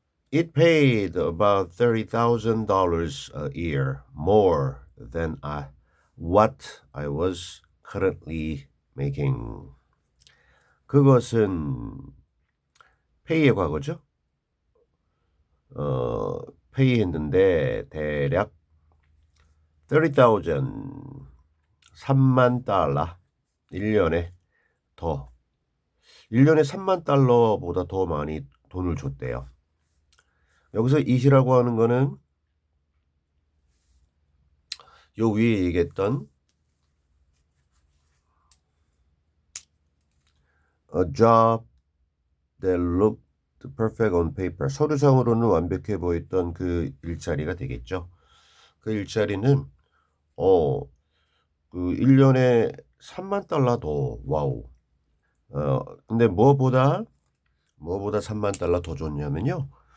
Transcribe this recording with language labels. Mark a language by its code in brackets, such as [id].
[en] It paid about $30,000 a year more than what I was currently making. [ko] 그것은 pay의 과거죠. pay 했는데 대략 30,000 3만 달러 1년에 더 1년에 3만 달러보다 더 많이 돈을 줬대요. 여기서 it이라고 하는 거는 요 위에 얘기했던 [en] a job that looked perfect on paper. [ko] 서류상으로는 완벽해 보였던 그 일자리가 되겠죠. 그 일자리는 그 1년에 3만 달러 더 와우. 근데 뭐보다 3만 달러 더 줬냐면요.